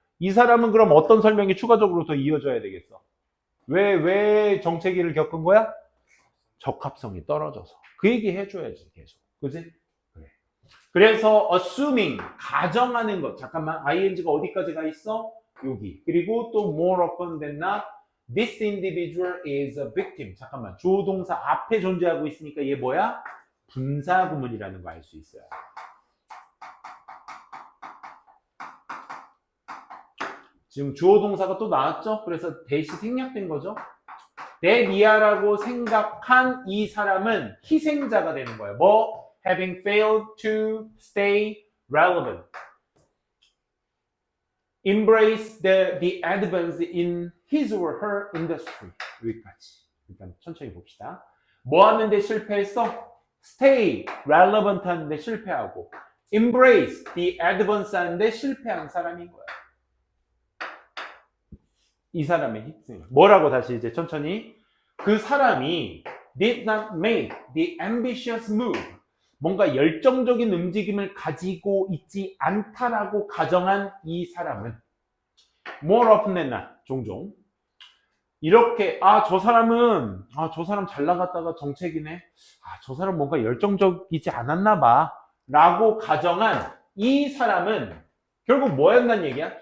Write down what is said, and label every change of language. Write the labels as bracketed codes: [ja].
[ko] 이 사람은 그럼 어떤 설명이 추가적으로 더 이어져야 되겠어? 왜 정체기를 겪은 거야? 적합성이 떨어져서. 그 얘기 해줘야지 계속. 그치? 그래. 그래서 assuming 가정하는 것. 잠깐만 ing가 어디까지 가 있어? 여기. 그리고 또 [en] more often than not This individual is a victim. [ko] 잠깐만. 주어 동사 앞에 존재하고 있으니까 얘 뭐야? 분사 구문이라는 거 알 수 있어요. 지금 주어 동사가 또 나왔죠? 그래서 대시 생략된 거죠? 내 미아라고 생각한 이 사람은 희생자가 되는 거예요. 뭐? [en] Having failed to stay relevant. Embrace the advance in his or her industry. [ko] 여기까지. 일단 천천히 봅시다. 뭐 하는데 실패했어? [en] Stay relevant [ko] 하는데 실패하고 [en] Embrace the advance [ko] 하는데 실패한 사람인 거야. 이 사람의 희생. 뭐라고 다시 이제 천천히. 그 사람이 [en] did not make the ambitious move. [ko] 뭔가 열정적인 움직임을 가지고 있지 않다라고 가정한 이 사람은 [en] more often than not, [ko] 종종 이렇게 저 사람 잘 나갔다가 정책이네. 저 사람 뭔가 열정적이지 않았나 봐 라고 가정한 이 사람은 결국 뭐였단 얘기야?